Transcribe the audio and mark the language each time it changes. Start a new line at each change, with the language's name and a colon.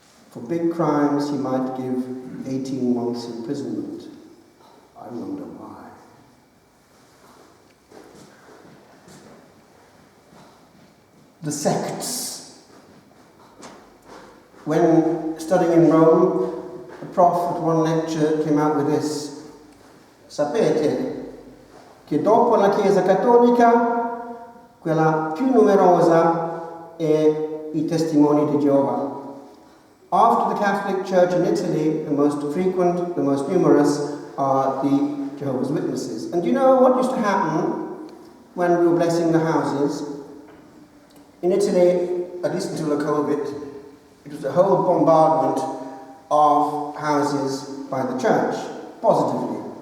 English: For big crimes, he might give 18 months imprisonment. I wonder why. The sects. When studying in Rome, a prof at one lecture came out with this.
Italian: Sapete che dopo la Chiesa Cattolica, quella più numerosa è i testimoni di Geova.
English: After the Catholic Church in Italy, the most frequent, the most numerous are the Jehovah's Witnesses. And do you know what used to happen when we were blessing the houses? In Italy, at least until the COVID, it was a whole bombardment of houses by the church, positively.